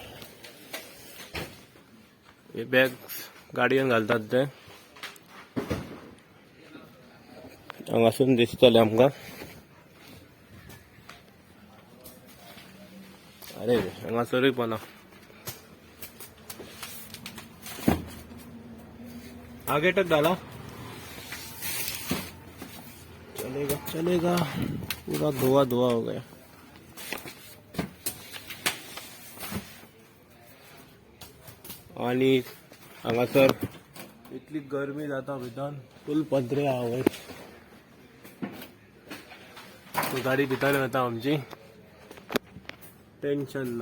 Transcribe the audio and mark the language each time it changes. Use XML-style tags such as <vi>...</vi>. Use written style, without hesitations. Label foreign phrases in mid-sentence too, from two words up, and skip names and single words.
<kok>हे बॅग्स गाडयेन घालतात ते हांगासून दिसतले आमकां. अरे हांगासरूय पण</kok> <hi>आगे तक डाला. चलेगा चलेगा. पूरा धुआ धुआ हो गया.</hi> <kok>आणि हांगासर इतली गरमी जाता भितर फुल पत्रे हा वयर. गाडी भितर वता आमची, टेन्शन ना.</kok>